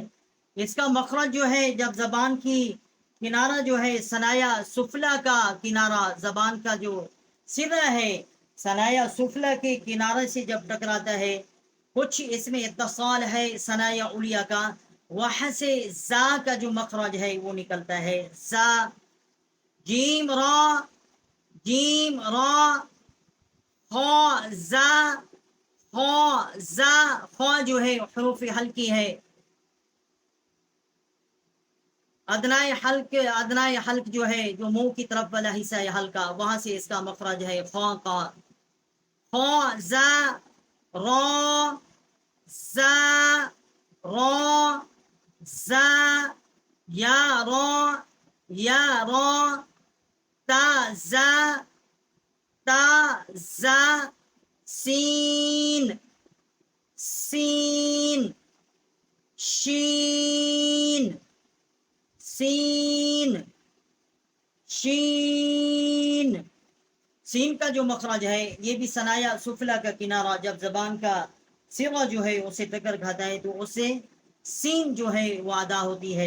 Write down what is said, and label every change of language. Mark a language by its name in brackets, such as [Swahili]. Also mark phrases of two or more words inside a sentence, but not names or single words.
[Urdu] اس کا مخرج جو ہے جب زبان کی کنارہ جو ہے ثنایا سفلا کا کنارہ زبان کا جو سرا ہے ثنایا سفلا کے کنارے سے جب ٹکراتا ہے کچھ اس میں اتصال ہے ثنایا علیہ کا وہاں سے زا کا جو مخرج ہے وہ نکلتا ہے زا. جیم را جیم را خا زا خا زا. خا جو ہے حروف حلقی ہے ادنائے حلق جو ہے جو منہ کی طرف والا حصہ ہے حلقہ وہاں سے اس کا مخرج ہے خا کا. خا زا را زا را زا یا را یا را تا زا تا زا سین سین شین سین شین. سین کا جو مخرج ہے یہ بھی ثنایا سفلا کا کنارہ جب زبان کا سوا جو ہے اسے ٹکر کھاتا ہے تو اس سے سین جو ہے وہ ادا ہوتی ہے.